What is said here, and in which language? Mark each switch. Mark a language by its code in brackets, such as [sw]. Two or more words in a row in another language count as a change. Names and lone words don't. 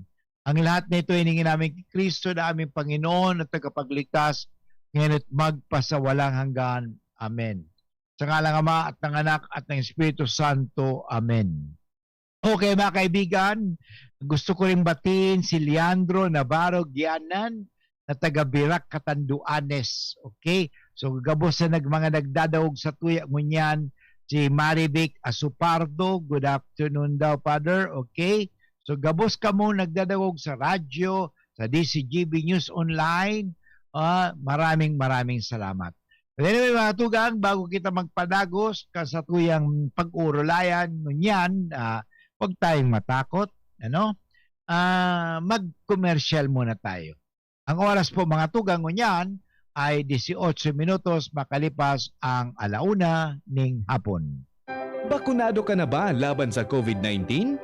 [tl] Ang lahat na ito hiningin namin kay Kristo na aming Panginoon at tagapagligtas, ngayon at magpasawalang hanggan. Amen. Sa ngalang Ama at ng Anak at ng Espiritu Santo. Amen. Okay mga kaibigan, gusto ko rin batiin si Leandro Navarro Gianan na taga Birac, Catanduanes. Okay? [bik] So gabos na mga nagdadaog sa tuya mo niyan, si Marivic Asupardo. [en] Good afternoon daw, Father. Okay? [bik] So gabos ka mo nagdadaog sa radyo, sa DCGB News Online. [tl] Maraming salamat. [en] But anyway [bik] mga tugang, bago kita magpadagos sa tuyang pag-urulayan mo niyan, [tl] huwag tayong matakot. Mag-commercial muna tayo. [bik] Ang oras po mga tugang ngunyan ay 18 minutos makalipas ang 1:00 ning hapon. [tl] Bakunado ka na ba laban sa COVID-19?